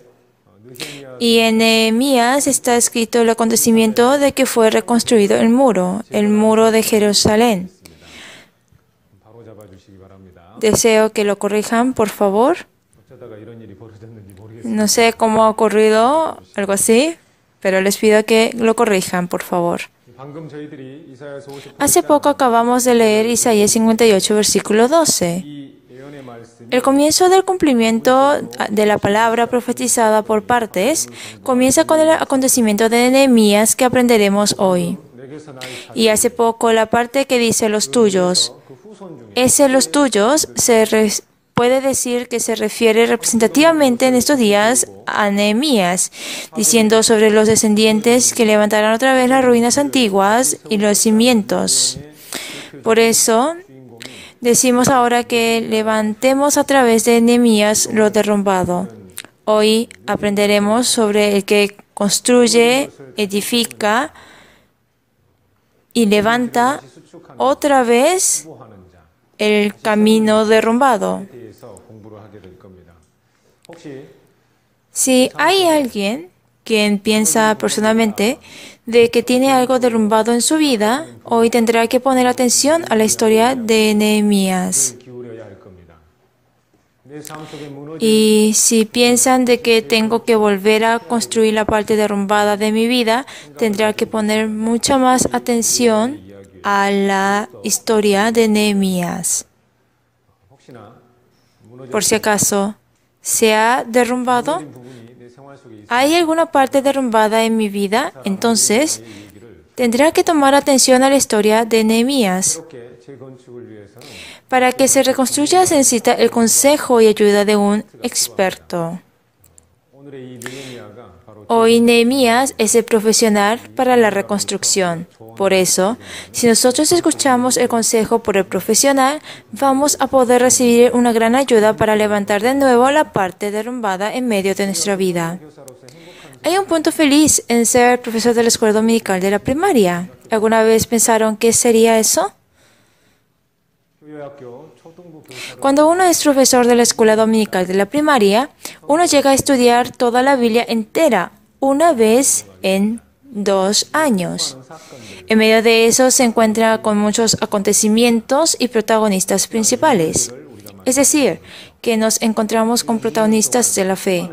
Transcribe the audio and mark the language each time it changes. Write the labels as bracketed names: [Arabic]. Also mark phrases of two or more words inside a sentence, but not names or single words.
[Spanish] Y en Nehemías está escrito el acontecimiento de que fue reconstruido el muro de Jerusalén. [Korean] 바로 잡아 주시기 바랍니다. [Spanish] Deseo que lo corrijan, por favor. [Korean] 어쩌다가 이런 일이 벌어졌는지 모르겠습니다. [Spanish] No sé cómo ha ocurrido algo así, pero les pido que lo corrijan, por favor. [Korean] 방금 저희들이 이사야서 58장 [Spanish] Hace poco acabamos de leer Isaías 58, versículo 12. [Korean] 이 예언의 말씀이 [Spanish] El comienzo del cumplimiento de la palabra profetizada por partes comienza con el acontecimiento de Nehemías que aprenderemos hoy. [Korean] 내게서 나의 자 [Spanish] Y hace poco la parte que dice los tuyos. [Korean] 그 후손 중에 [Spanish] Ese los tuyos puede decir que se refiere representativamente en estos días a Nehemías, diciendo sobre los descendientes que levantarán otra vez las ruinas antiguas y los cimientos. Por eso, decimos ahora que levantemos a través de Nehemías lo derrumbado. Hoy aprenderemos sobre el que construye, edifica y levanta otra vez [Korean] 하는 자 [Spanish] el camino derrumbado. [Korean] 대해서 공부를 하게 될 겁니다. 혹시 [Spanish] Si hay alguien quien piensa personalmente de que tiene algo derrumbado en su vida, hoy tendrá que poner atención a la historia de Nehemías. [Korean] 기울여야 할 겁니다. 내 삶 속에 무너진 [Spanish] Y si piensan de que tengo que volver a construir la parte derrumbada de mi vida, tendrá que poner mucha más atención a la historia de Nehemías. [Korean] 혹시나 무너진 [Spanish] Por si acaso, ¿se ha derrumbado? [Korean] 부분이 내 생활 속에 있어 [Spanish] ¿Hay alguna parte derrumbada en mi vida? Entonces, tendrá que tomar atención a la historia de Nehemías. [Korean] 이렇게 재건축을 위해서는 [Spanish] Para que se reconstruya se necesita el consejo y ayuda de un experto. [Korean] 오늘의 이 느헤미야가 바로 [Spanish] Hoy Nehemías es el profesional para la reconstrucción. Por eso, si nosotros escuchamos el consejo por el profesional, vamos a poder recibir una gran ayuda para levantar de nuevo la parte derrumbada en medio de nuestra vida. Hay un punto feliz en ser profesor de la escuela dominical de la primaria. ¿Alguna vez pensaron qué sería eso? [Korean] 교회학교 초등부 교사로 [Spanish] Cuando uno es profesor de la escuela dominical de la primaria, uno llega a estudiar toda la Biblia entera una vez en 2 años. En medio de eso se encuentra con muchos acontecimientos y protagonistas principales. Es decir, que nos encontramos con protagonistas de la fe.